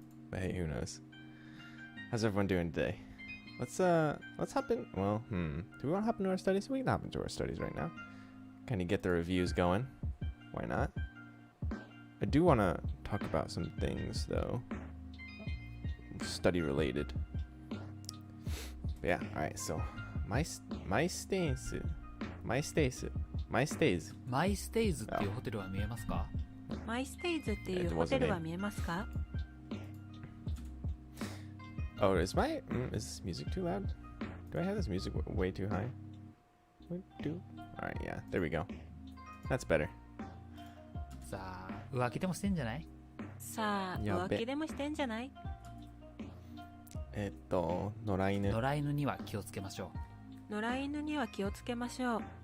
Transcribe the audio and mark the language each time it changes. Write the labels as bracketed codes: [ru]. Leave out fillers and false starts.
[en] But hey, who knows? How's everyone doing today? Let's hop in. Well, do we want to hop into our studies? We can hop into our studies right now. Kind of get the reviews going. Why not? I do want to talk about some things though. Study related. But yeah, alright, so my stays [ja] マイステイズっていうホテルは見えますか？マイステイズっていうホテルは見えますか？ [en] Oh, is this music too loud? Do I have this music way too high? Alright, yeah, there we go. That's better. [ja] さあ、浮気でもしてんじゃない？さあ、浮気でもしてんじゃない？野良犬。野良犬には気をつけましょう。野良犬には気をつけましょう。